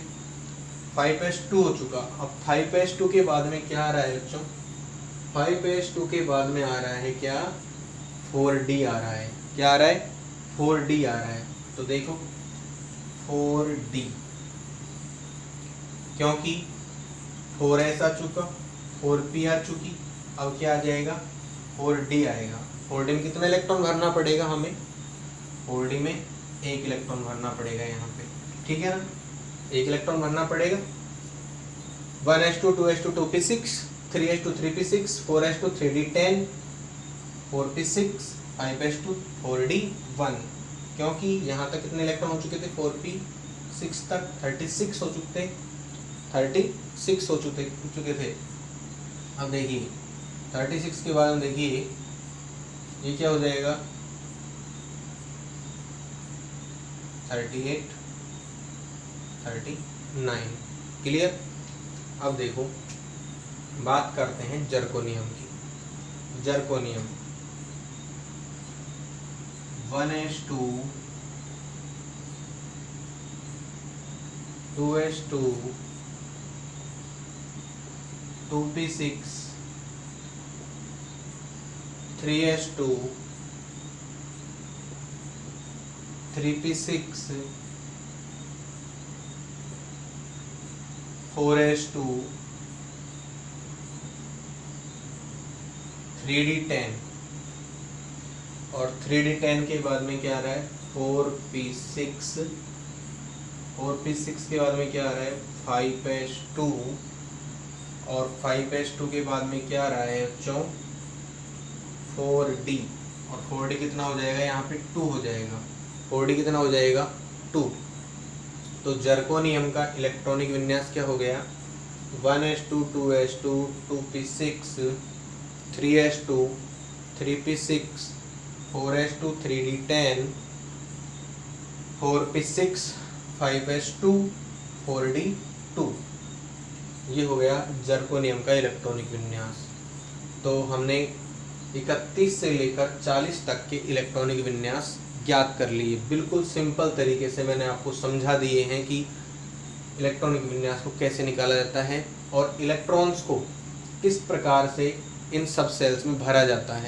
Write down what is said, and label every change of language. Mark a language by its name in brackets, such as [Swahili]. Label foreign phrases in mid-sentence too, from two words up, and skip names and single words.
[Hindi] 5s2 हो चुका। अब 5s2 के बाद में क्या आ रहा है बच्चों, 5s2 के बाद में आ रहा है क्या, 4d आ रहा है। क्या आ रहा है, 4d आ रहा है। तो देखो 4d, क्योंकि 4s आ चुका, 4p आ चुकी, अब क्या आ जाएगा, 4d आएगा। 4d में कितना इलेक्ट्रॉन भरना पड़ेगा हमें, 4d में 1 इलेक्ट्रॉन भरना पड़ेगा यहाँ पे, ठीक है ना, 1 इलेक्ट्रॉन भरना पड़ेगा। 1s2 2s2 2p6 3s2 3p6 4s2 3d10 4p6 5s2 4d1, क्योंकि यहाँ तक कितने इलेक्ट्रॉन हो चुके थे, 4p6 तक 36 हो चुके थे, 36 हो चुके थे। अब देखिए 36 के बाद देखिए ये क्या हो जाएगा, 38 39। क्लियर। अब देखो बात करते हैं जर्कोनियम की। जर्कोनियम 1s2 2s2 2p6 3s2 3p6 4s2 3d10, और 3d10 के बाद में क्या आ रहा है, 4p6 4p6 के बाद में क्या आ रहा है, 5s2, और 5s2 के बाद में क्या आ रहा है बच्चों, 4d, और 4d कितना हो जाएगा, यहाँ पे 2 हो जाएगा। 4d कितना हो जाएगा, 2। तो जर्कोनियम का इलेक्ट्रॉनिक विन्यास क्या हो गया, 1s2 2s2 2p6 3s2 3p6 4s2 3d10 4p6 5s2 4d2। ये हो गया जर्कोनियम का इलेक्ट्रॉनिक विन्यास। तो हमने 31 से लेकर 40 तक के इलेक्ट्रॉनिक विन्यास ज्ञात कर लिए। बिल्कुल सिंपल तरीके से मैंने आपको समझा दिए हैं कि इलेक्ट्रॉनिक विन्यास को कैसे निकाला जाता है और इलेक्ट्रॉन्स को किस प्रकार से इन सब सेल्स में भरा जाता है।